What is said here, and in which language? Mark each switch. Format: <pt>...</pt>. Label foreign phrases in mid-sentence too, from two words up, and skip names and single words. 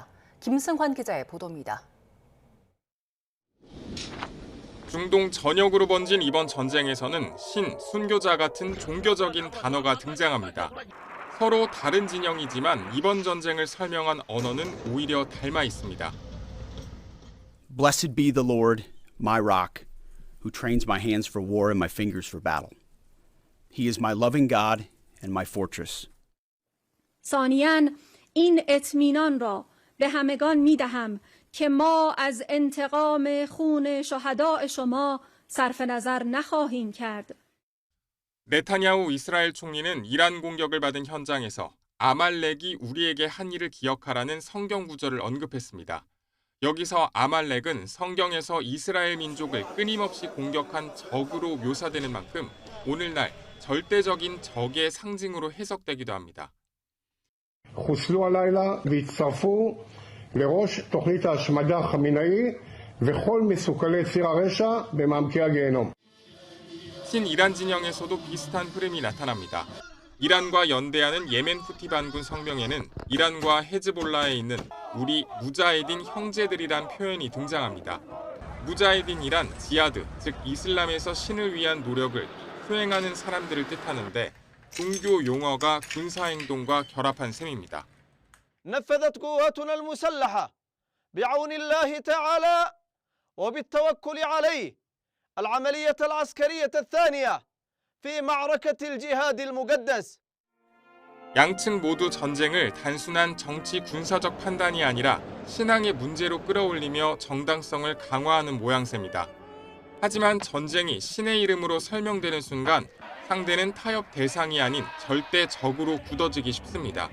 <ko>김승환 기자의 보도입니다. 중동 전역으로 번진 이번 전쟁에서는 신, 순교자 같은 종교적인 단어가 등장합니다. 서로 다른 진영이지만 이번 전쟁을 설명한 언어는 오히려 닮아 있습니다.</ko> <en>Blessed be the Lord, my rock, who trains my hands for war and my fingers for battle. He is my loving God and my fortress.</en> <fa>ثانیاً این اطمینان را به همگان می‌دهم که ما از انتقام خون شهداء شما صرف نظر نخواهیم کرد.</fa> <ko>네타냐후 이스라엘 총리는 이란 공격을 받은 현장에서 아말렉이 우리에게 한 일을 기억하라는 성경 구절을 언급했습니다. 여기서 아말렉은 성경에서 이스라엘 민족을 끊임없이 공격한 적으로 묘사되는 만큼 오늘날 절대적인 적의 상징으로 해석되기도 합니다.</ko> <he>חוסלו הלילה והצטרפו לראש תוכנית ההשמדה חמינאי וכל מסוכלי ציר הרשע במעמקי הגיהנום.</he> <ko>신이란 진영에서도 비슷한 흐름이 나타납니다. 이란과 연대하는 예멘 후티 반군 성명에는 이란과 헤즈볼라에 있는 우리 무자헤딘 형제들이란 표현이 등장합니다. 무자헤딘이란 지하드, 즉 이슬람에서 신을 위한 노력을 수행하는 사람들을 뜻하는데 종교 용어가 군사행동과 결합한 셈입니다.</ko> <ar>نفذت قواتنا المسلحة بعون الله تعالى وبالتوكل عليه العملية العسكرية الثانية في معركة الجهاد المقدس.</ar> <ko>양측 모두 전쟁을 단순한 정치 군사적 판단이 아니라 신앙의 문제로 끌어올리며 정당성을 강화하는 모양새입니다. 하지만 전쟁이 신의 이름으로 설명되는 순간 상대는 타협 대상이 아닌 절대 적으로 굳어지기 쉽습니다.</ko>